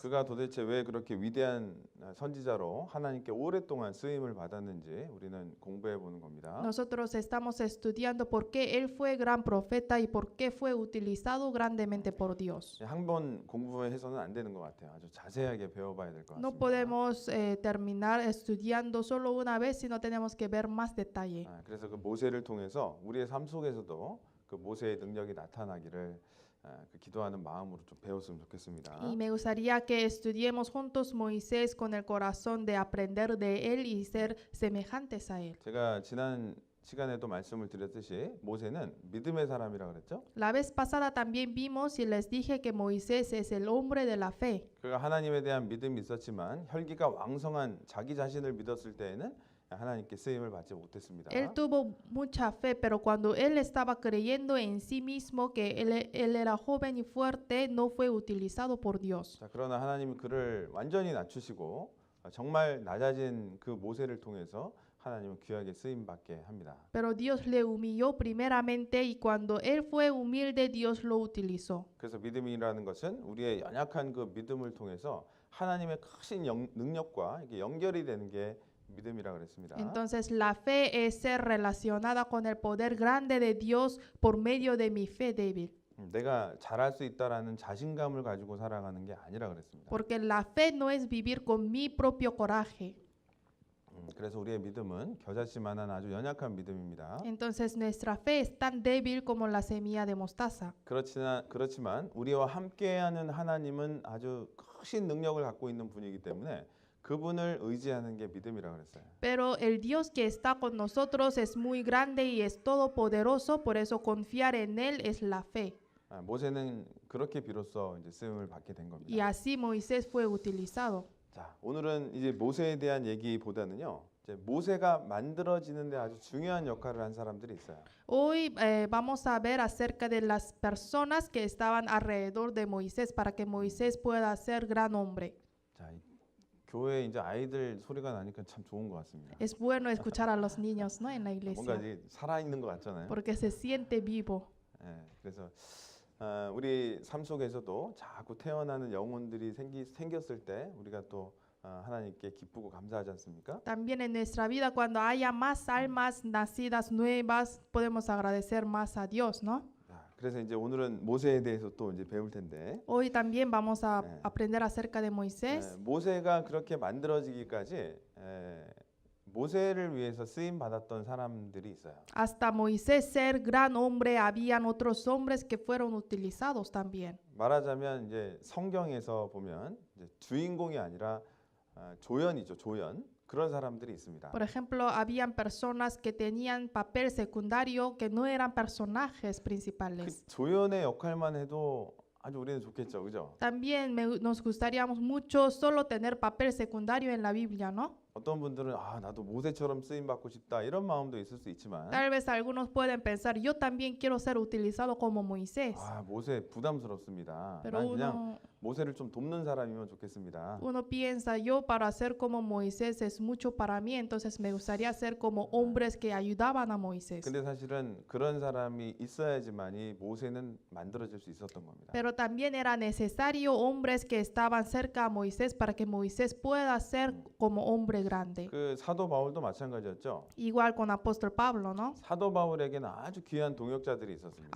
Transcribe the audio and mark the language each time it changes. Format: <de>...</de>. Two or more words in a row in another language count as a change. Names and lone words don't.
<ko>그가 도대체 왜 그렇게 위대한 선지자로 하나님께 오랫동안 쓰임을 받았는지 우리는 공부해 보는 겁니다.</ko> <es>Nosotros estamos estudiando por qué él fue gran profeta y por qué fue utilizado grandemente por Dios.</es> <ko>한 번 공부해서는 안 되는 것 같아요. 아주 자세하게 배워봐야 될 것 같습니다.</ko> <es>No podemos terminar estudiando solo una vez, sino tenemos que ver más detalle.</es> <ko>그래서 그 모세를 통해서 우리의 삶 속에서도 그 모세의 능력이 나타나기를 기도하는 마음으로 좀 배웠으면 좋겠습니다.</ko> <es>Y me gustaría que estudiemos juntos Moisés con el corazón de aprender de él y ser semejantes a él.</es> <ko>제가 지난 시간에도 말씀을 드렸듯이 모세는 믿음의 사람이라 그랬죠.</ko> <es>La vez pasada también vimos y les dije que Moisés es el hombre de la fe.</es> <ko>그가 하나님에 대한 믿음이 있었지만 혈기가 왕성한 자기 자신을 믿었을 때에는 하나님께 쓰임을 받지 못했습니다.</ko> <es>Él tuvo mucha fe, pero cuando él estaba creyendo en sí mismo que él era joven y fuerte, no fue utilizado por Dios.</es> <ko>자, 그러나 하나님은 그를 완전히 낮추시고 정말 낮아진 그 모세를 통해서 하나님은 귀하게 쓰임 받게 합니다.</ko> <es>Pero Dios le humilló primeramente y cuando él fue humilde, Dios lo utilizó.</es> <ko>그래서 믿음이라는 것은 우리의 연약한 그 믿음을 통해서 하나님의 크신 능력과 이게 연결이 되는 게 믿음이라 그랬습니다.</ko> <es>Entonces la fe es ser relacionada con el poder grande de Dios por medio de mi fe débil.</es> <ko>내가 잘할 수 있다라는 자신감을 가지고 살아가는 게 아니라 그랬습니다.</ko> <es>Porque la fe no es vivir con mi propio coraje.</es> <ko>그래서 우리의 믿음은 겨자씨만한 아주 연약한 믿음입니다.</ko> <es>Entonces nuestra fe es tan débil como la semilla de mostaza.</es> <ko>그렇지만 우리와 함께하는 하나님은 아주 크신 능력을 갖고 있는 분이기 때문에 그분을 의지하는 게 믿음이라고 그랬어요.</ko> <es>Pero el Dios que está con nosotros es muy grande y es todopoderoso, por eso confiar en Él es la fe.</es> <ko>모세는 그렇게 비로소 이제 쓰임을 받게 된</ko> <es>Y</es> <ko>겁니다.</ko> <es>así Moisés fue utilizado.</es> <ko>자, 오늘은 이제 모세에 대한 얘기보다는요. 이제 모세가 만들어지는데 아주 중요한 역할을 한 사람들이 있어요.</ko> <es>Hoy vamos a ver acerca de las personas que estaban alrededor de Moisés para que Moisés pueda ser gran hombre.</es> <ko>자, 교회 이제 아이들 소리가 나니까 참 좋은 것 같습니다.</ko> <es>Es bueno escuchar a los niños, ¿no? En la</es> <ko>뭔가</ko> <es>iglesia,</es> <ko>이제 살아 있는 것 같잖아요.</ko> <es>porque se siente vivo.</es> <ko>예, 그래서 우리 삶 속에서도 자꾸 태어나는 영혼들이 생겼을 때 우리가 또 하나님께 기쁘고 감사하지 않습니까?</ko> <es>También en nuestra vida, cuando haya más almas nacidas nuevas, podemos agradecer más a Dios, ¿no?</es> <ko>자, 그래서 이제 오늘은 모세에 대해서 또 이제 배울 텐데</ko> <es>Hoy también vamos a</es> <ko>네.</ko> <es>aprender acerca de Moisés.</es> <ko>모세가 그렇게 만들어지기까지 모세를 위해서 쓰임 받았던 사람들이 있어요.</ko> <es>Hasta Moisés ser gran hombre, habían otros hombres que fueron utilizados también.</es> <ko>말하자면 이제 성경에서 보면 이제 주인공이 아니라 조연이죠, 조연. 그런 사람들이 있습니다.</ko> <es>Por ejemplo, habían personas que tenían papel secundario que no eran personajes</es> <ko>그</ko> <es>principales.</es> <ko>조연의 역할만 해도 아주 우리는 좋겠죠, 그죠?</ko> <es>También nos gustaría mucho solo tener papel secundario en la Biblia, ¿no?</es> <ko>어떤 분들은 나도 모세처럼 쓰임 받고 싶다 이런 마음도 있을 수 있지만</ko> <es>Tal vez algunos pueden pensar, yo también quiero ser utilizado como Moisés.</es> <ko>모세 부담스럽습니다.</ko> <es>Pero</es> <ko>난 그냥 모세를 좀 돕는 사람이면 좋겠습니다.</ko> <es>uno piensa, yo para ser como Moisés es mucho para mí, entonces me gustaría ser como hombres que ayudaban a Moisés.</es> <ko>근데 사실은 그런 사람이 있어야지만이 모세는 만들어질 수 있었던 겁니다.</ko> <es>Pero también era necesario hombres que estaban cerca a Moisés para que Moisés pueda ser como hombre grande.</es> <ko>그 사도 바울도 마찬가지였죠.</ko> <es>Igual con apóstol Pablo, ¿no?</es> <ko>사도 바울에게는 아주 귀한 동역자들이 있었습니다.</ko>